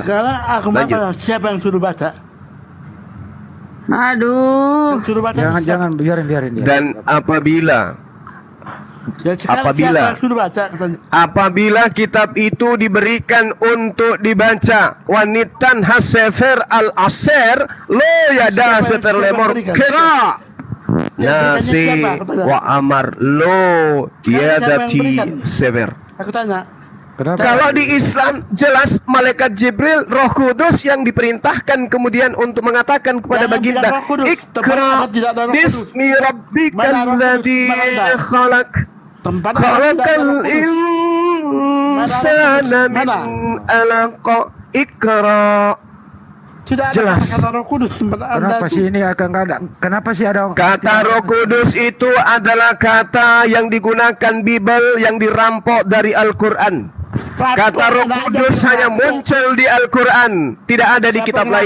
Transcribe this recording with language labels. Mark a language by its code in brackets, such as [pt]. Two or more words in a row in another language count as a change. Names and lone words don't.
[id] sekarang aku Lanjut. baca, siapa yang suruh baca? Aduh. Suruh baca Jangan biarin dia. Dan apabila Apabila kitab itu diberikan untuk dibaca [he] ונתן הספר על אשר לא ידע ספר לאמר קרא נא זה ואמר לא ידעתי ספר. [id] Aku tanya. Kalau di Islam jelas malaikat Jibril Roh Kudus yang diperintahkan kemudian untuk mengatakan kepada baginda [ar] اقرأ باسم ربك الذي خلق خلق الإنسان من علق اقرأ. [id] Jelas. Kenapa sih ini akan ada? Kenapa sih ada kata Roh Kudus itu adalah kata yang digunakan Bible yang dirampok dari Al-Quran. Kata Roh Kudus hanya muncul di Al-Quran, tidak ada di kitab lain.